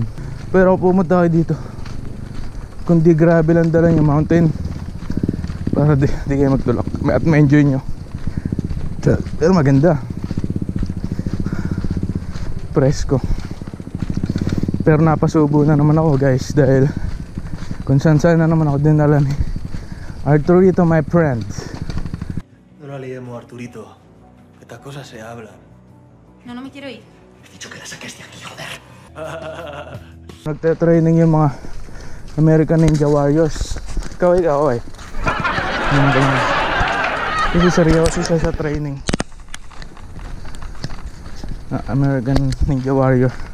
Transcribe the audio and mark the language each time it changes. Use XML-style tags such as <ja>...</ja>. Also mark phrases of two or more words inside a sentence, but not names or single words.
<tl>Pero pumunta kayo dito, kung di grabe lang dala yung mountain para di kayo magtulak at ma-enjoy nyo. Pero maganda, presko. Pero napasubo na naman ako guys dahil kung saan na naman ako dinala ni Arturito,</tl> <en>my friend.</en> <es>No la liemos, Arturito. Estas cosas se hablan. No, no me quiero ir.</es> <tl>Nagte-training yung mga American Ninja Warriors. Ikaw eh. Yung ganyan. Kasi seryoso siya sa training. American Ninja Warrior.</tl>